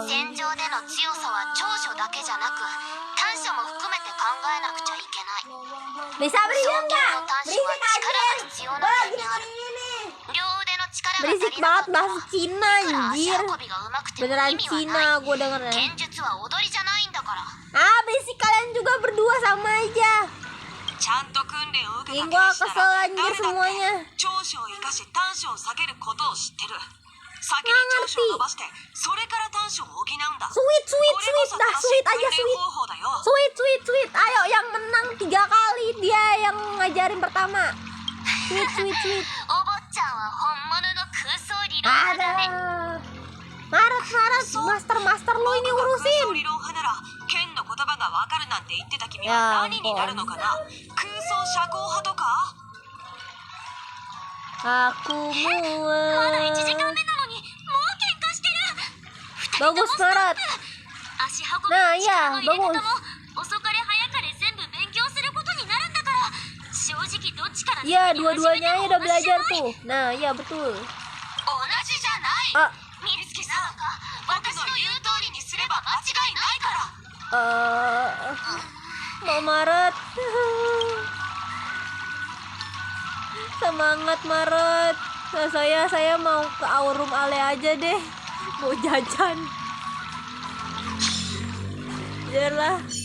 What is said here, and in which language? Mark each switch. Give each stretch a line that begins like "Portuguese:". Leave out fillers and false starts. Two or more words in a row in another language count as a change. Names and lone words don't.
Japanese: 戦場での強さは長所だけじゃなく短所も含めて考えなくちゃいけない。
Indonesian: bisa
Japanese: 双
Indonesian: beriam
Japanese: 剣
Indonesian: nggak?
Japanese: の短所は
Indonesian: Berisik
Japanese: 力
Indonesian: aja.
Japanese: が必要な
Indonesian: Gua
Japanese: 点である。
Indonesian: gini.
Japanese: 両腕の力が足
Indonesian: Berisik
Japanese: りなか
Indonesian: banget
Japanese: ったら
Indonesian: bahasa Cina
Japanese: いくら足
Indonesian: anjir.
Japanese: 運びが上手くても
Indonesian: Beneran
Japanese: 意味は
Indonesian: Cina
Japanese: ない。
Indonesian: gue dengernya.
Japanese: 剣術は踊りじゃないんだから。
Indonesian: Berisik kalian juga berdua sama aja.
Japanese: ちゃんと訓練を受け
Indonesian: Ih
Japanese: た
Indonesian: gua
Japanese: 剣士
Indonesian: kesel
Japanese: なら
Indonesian: anjir
Japanese: 誰だって
Indonesian: semuanya.
Japanese: 長所を生かし短所を下げることを知ってる。先に長所を伸ばしてそれから短所を補うんだ。
Indonesian: Sweet
Japanese: これこそ
Indonesian: dah
Japanese: 正しい
Indonesian: sweet
Japanese: 訓
Indonesian: aja
Japanese: 練
Indonesian: sweet.
Japanese: 方法だよ。
Indonesian: Sweet. Ayo yang menang 3 kali dia yang ngajarin pertama. Sweet.
Japanese: お坊ちゃんは本物の空想理論派だね。
Indonesian: Ada. Maret master lu ini
Japanese: 空想
Indonesian: urusin.
Japanese: 理論派なら剣の言葉がわかるなんて言ってた君いやは何になるのかな。空想社交派とか。
Indonesian: Aku
Japanese: まだ1時間
Indonesian: muat.
Japanese: 目なのにもう喧嘩してる。
Indonesian: Bagus Maret.
Japanese: 足運び
Indonesian: Nah
Japanese: の力
Indonesian: iya
Japanese: の入れ方
Indonesian: bagus.
Japanese: も遅かれ早かれ全部勉強することになるんだから、正直どっちから
Indonesian: Iya
Japanese: 先に始めても
Indonesian: dua-duanya aja udah
Japanese: 同じじゃ
Indonesian: belajar
Japanese: ない。
Indonesian: tuh. Nah iya betul.
Japanese: 同じじゃない。 Ah 美月さん、僕の言う通りにすれば間違いないから。
Indonesian: Mau Maret. Semangat Maret. Nah, saya mau ke Aurum Ale aja deh. Mau jajan. Yalah.